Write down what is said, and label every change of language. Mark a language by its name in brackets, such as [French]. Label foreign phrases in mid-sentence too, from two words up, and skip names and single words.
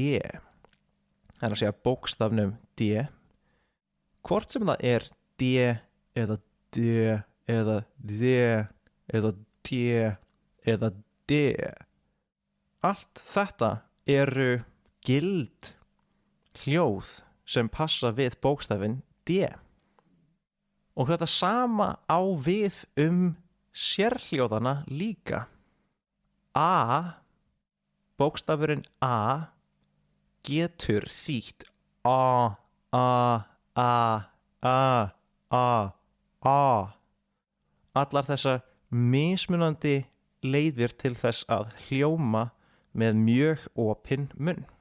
[Icelandic] Það að segja bókstafnum D. Hvort sem það D eða D eða D eða T eða D. Allt þetta eru gild hljóð sem passa við bókstafinn D. Og þetta sama á við sérhljóðana líka. A, bókstafurinn A getur þýtt A, A, A, A, A, A. Allar þessar mismunandi leiðir til þess að hljóma með mjög opinn munn.